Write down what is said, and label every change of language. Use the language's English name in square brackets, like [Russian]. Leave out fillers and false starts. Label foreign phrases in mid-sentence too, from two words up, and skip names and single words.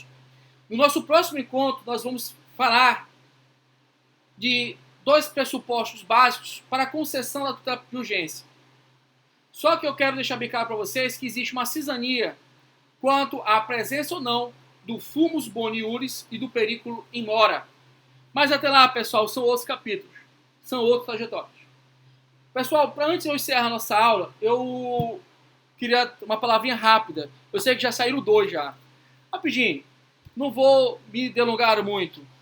[Portuguese] No nosso próximo encontro, nós vamos falar de dois pressupostos básicos para a concessão da tutela de urgência. Só que eu quero deixar bem claro para vocês que existe uma cisania quanto à presença ou não do [Latin] fumus boni iuris [Portuguese] e do [Latin] periculo in mora. [Portuguese] Mas até lá, pessoal, são outros capítulos, são outros trajetórios. Pessoal, antes de eu encerrar a nossa aula, eu queria uma palavrinha rápida. Eu sei que já saíram dois já. Rapidinho, não vou me delongar muito.